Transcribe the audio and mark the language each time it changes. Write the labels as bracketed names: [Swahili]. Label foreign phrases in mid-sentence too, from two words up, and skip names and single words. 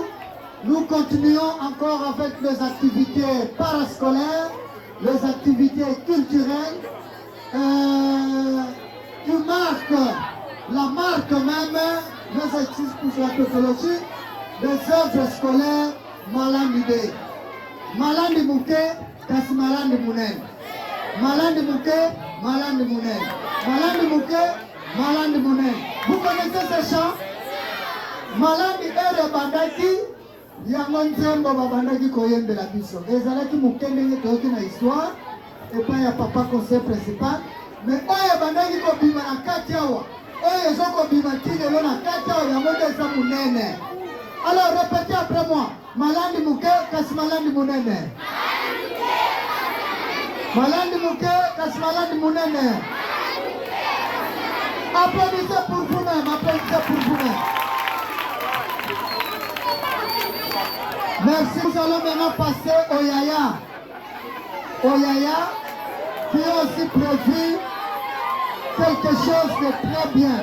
[French] Nous continuons encore avec les activités parascolaires, les activités culturelles, qui marquent la marque même, les exercices pour la technologie, des œuvres scolaires Malandide. [Lingala] Malandi Mouké, Kassi Malandi Mounen. Malandi Mouké, Malandi Mounen. Malandi Mouké, Malandi Mounen. [French] Vous connaissez ce chant? [Lingala] Malandi Ere Bandaki, yango nzembo babandaki koyembela biso ezalaki mokende nde toyoki na histoire epai ya papa [French] conseil principal [Lingala] mais oyo ebandaki kobima na kati awa oyo ezokobima ti lelo na kati awa yango nde eza monene. [French] Alors répétez après moi. [Lingala] Malandi Mouké kasi malandi monene. Malandi Mouké kasi malandi monene. [French] Applaudissez pour vous-même, applaudissez pour vous-même. Merci, nous allons maintenant passer au Yaya. Au Yaya, qui a aussi prévu quelque chose de très bien.